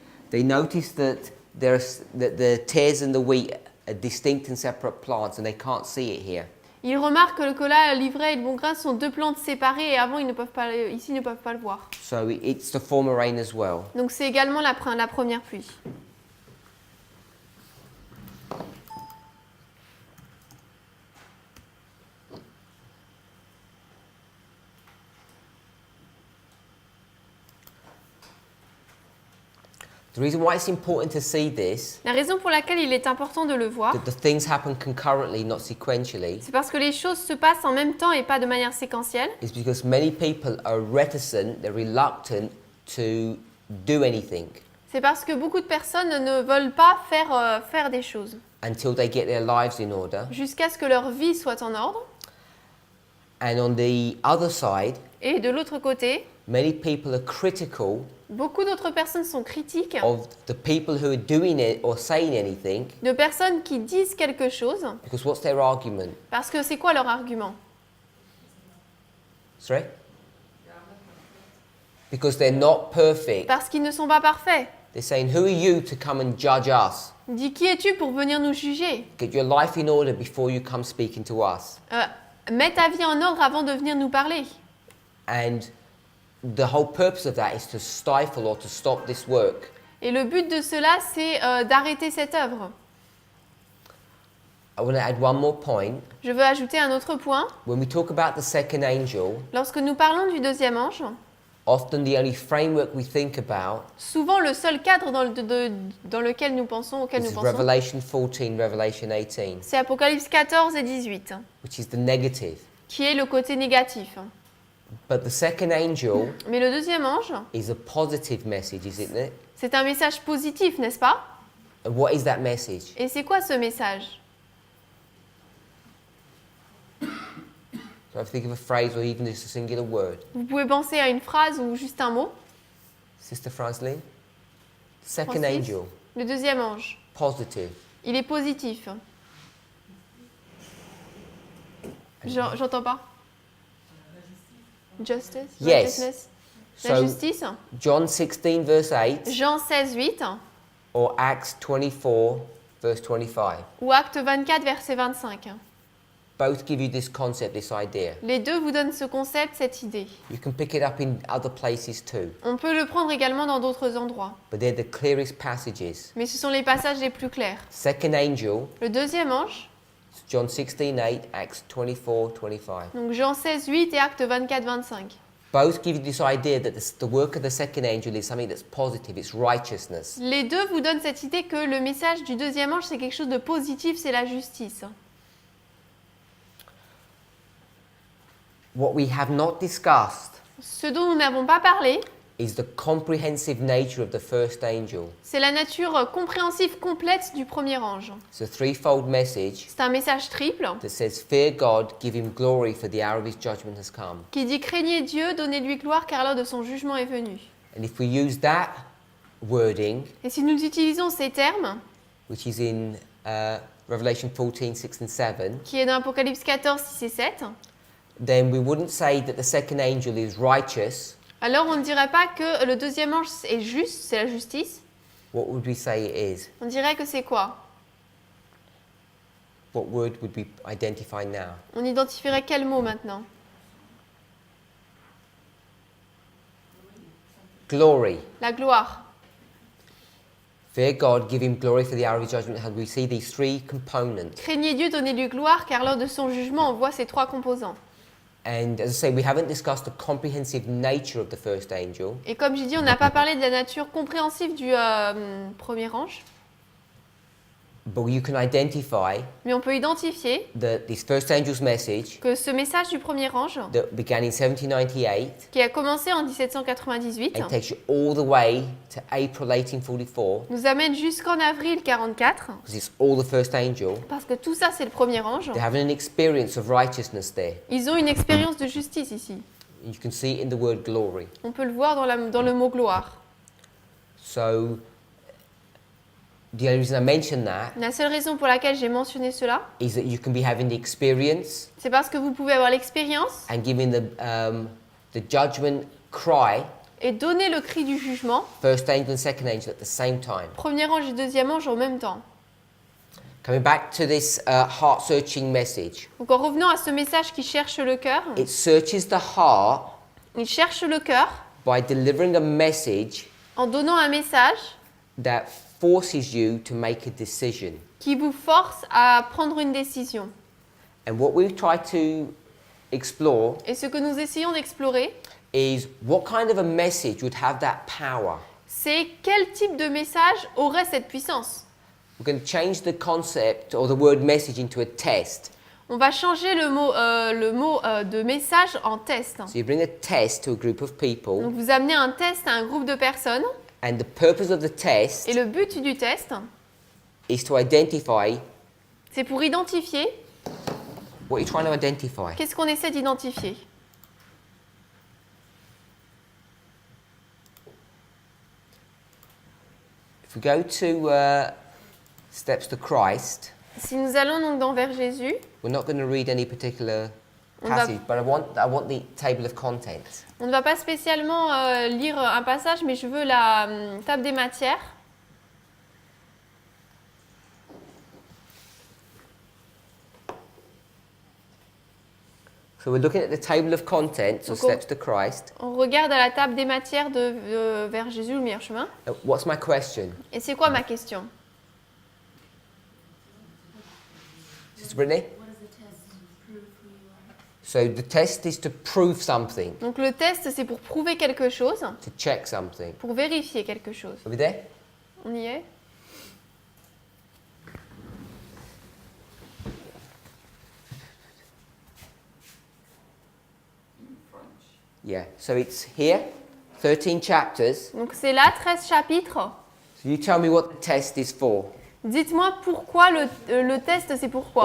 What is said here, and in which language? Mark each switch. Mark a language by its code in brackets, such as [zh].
[en] They notice that that the tares and the wheat are distinct and separate plants, and they can't see it here. [fr] Ils remarquent que là, l'ivraie et le bon grain sont deux plantes séparées et avant, ici, ils ne peuvent pas le voir. [en] So it's the former rain as well. [fr] Donc c'est également la première pluie. [en] The reason why it's important to see this, [fr] La raison pour laquelle il est important de le voir, [en] that the things happen concurrently, not sequentially, [fr] c'est parce que les choses se passent en même temps et pas de manière séquentielle. [en] is because many people are reticent, they're reluctant to do anything [fr] C'est parce que beaucoup de personnes ne veulent pas faire des choses [en] until they get their lives in order. [fr] jusqu'à ce que leur vie soit en ordre. [en] And on the other side, [fr] Et de l'autre côté, [en] many people are critical [fr] beaucoup d'autres personnes sont critiques [en] of the people who are doing it or saying anything, [fr] de personnes qui disent quelque chose [en] because what's their argument? [fr] parce que c'est quoi leur argument? [en] Sorry? Because they're not perfect. [fr] Parce qu'ils ne sont pas parfaits. [en] They're saying, who are you to come and judge us? [fr] Dis, qui es-tu pour venir nous juger? [en] Get your life in order before you come speaking to us. [fr] Mets ta vie en ordre avant de venir nous parler. [en] And the whole purpose of that is to stifle or to stop this work. [fr] Et le but de cela, c'est d'arrêter cette œuvre. [en] I want to add one more point. [fr] Je veux ajouter un autre point. [en] When we talk about the second angel, [fr] Lorsque nous parlons du deuxième ange, [en] often the only framework we think about [fr] souvent le seul cadre dans lequel nous pensons, auquel nous [en] is [fr] pensons, [en] Revelation 14, Revelation 18, [fr] c'est Apocalypse 14 et 18, [en] which is the negative. [fr] qui est le côté négatif. [en] But the second angel [fr] Mais le deuxième ange, [en] is a positive message, isn't it? [fr] c'est un message positif, n'est-ce pas? [en] And what is that message? [fr] Et c'est quoi ce message? [en] So I think of a phrase or even just a singular word. [fr] Vous pouvez penser à une phrase ou juste un mot. [en] Sister Franceline? Second Francis? angel, [fr] Le deuxième ange, [en] positive. [fr] il est positif. J'entends pas. [en] Justice? Yes. Righteousness? La So [fr] justice? [en] John 16 verse 8 [fr] Jean 16, 8 [en] or Acts 24 verse 25. [fr] ou Acte 24, verset 25. [en] Both give you this concept, this idea. [fr] Les deux vous donnent ce concept, cette idée. [en] You can pick it up in other places too, [fr] On peut le prendre également dans d'autres endroits, [en] but they're the clearest passages. [fr] mais ce sont les passages les plus clairs. [en] Second angel, [fr] Le deuxième ange, [en] John 16:8, Acts 24:25. [fr] donc Jean 16, 8 et Acte 24, 25. [en] Both give you this idea that the work of the second angel is something that's positive, it's righteousness. [fr] Les deux vous donnent cette idée que le message du deuxième ange, c'est quelque chose de positif, c'est la justice. [en] What we have not discussed [fr] Ce dont nous n'avons pas parlé, [en] is the comprehensive nature of the first angel. [fr] c'est la nature compréhensive complète du premier ange. [en] It's a threefold message [fr] C'est un message triple [en] that says, fear God, give him glory, for the hour of his judgment has come. [fr] qui dit « Craignez Dieu, donnez-lui gloire, car l'heure de son jugement est venue [en] And if we use that wording, ». [fr] Et si nous utilisons ces termes, [en] which is in Revelation 14, 6 and 7, [fr] qui est dans Apocalypse 14, 6 et 7, [en] then we wouldn't say that the second angel is righteous. [fr] alors on ne dirait pas que le deuxième ange est juste, c'est la justice. [en] What would we say it is? [fr] On dirait que c'est quoi? [en] What word would we identify now? [fr] On identifierait quel mot maintenant? [en] Glory. [fr] La gloire. [en] Fear God, give him glory, for the hour of his judgment. How we see these three components. [fr] Craignez Dieu, donnez-lui gloire, car lors de son jugement, on voit ces trois composants. [en] And as I say, we haven't discussed the comprehensive nature of the first angel, [fr] Et comme j'ai dit, on n'a pas parlé de la nature compréhensive du premier ange, [en] but you can identify [fr] mais on peut identifier [en] that this first angel's message [fr] que ce message du premier ange, [en] that began in 1798 [fr] qui a commencé en 1798, [en] and takes you all the way to April 1844, [fr] nous amène jusqu'en avril 44, [en] because it's all the first angel. [fr] parce que tout ça, c'est le premier ange. [en] They're having an experience of righteousness there. [fr] Ils ont une expérience de justice ici. [en] You can see it in the word glory. [fr] On peut le voir dans le mot gloire. [en] So the only reason I mention that [fr] La seule raison pour laquelle j'ai mentionné cela, [en] is that you can be having the experience [fr] c'est parce que vous pouvez avoir l'expérience [en] and giving the judgment cry, [fr] et donner le cri du jugement, [en] first angel and second angel at the same time. [fr] premier ange et deuxième ange en même temps. [en] Coming back to this heart-searching message, [fr] Donc en revenant à ce message qui cherche le cœur, [en] it searches the heart [fr] il cherche le cœur [en] by delivering a message [fr] en donnant un message [en] that forces you to make a decision. [fr] qui vous force à prendre une décision. [en] And what we've tried to explore [fr] Et ce que nous essayons d'explorer, [en] is what kind of a message would have that power. [fr] c'est quel type de message aurait cette puissance. [en] We're going to change the concept or the word message into a test. [fr] On va changer le mot de message en test. [en] So you bring a test to a group of people, [fr] Donc vous amenez un test à un groupe de personnes [en] and the purpose of the test [fr] et le but du test, [en] is to identify [fr] c'est pour identifier [en] what you're trying to identify. [fr] qu'est-ce qu'on essaie d'identifier. [en] If we go to Steps to Christ, [fr] Si nous allons donc vers Jésus, [en] we're not going to read any particular [fr] On va- [en] passage, but I want the table of contents. [fr] on ne va pas spécialement lire un passage, mais je veux la table des matières. [en] So we're looking at the table of contents of [fr] Donc, [en] Steps to Christ. [fr] On regarde à la table des matières vers Jésus, le meilleur chemin. [en] What's my question? [fr] Et c'est quoi ma question? [en] Sister Brittany? What is the test to prove who you are? So the test is to prove something, [fr] Donc le test, c'est pour prouver quelque chose, [en] to check something. [fr] pour vérifier quelque chose. [en] Are we there? [fr] On y est? [en] Yeah. So it's here, 13 chapters. [fr] Donc c'est là, 13 chapitres. [en] So you tell me what the test is for. [fr] Dites-moi pourquoi le test, c'est pourquoi.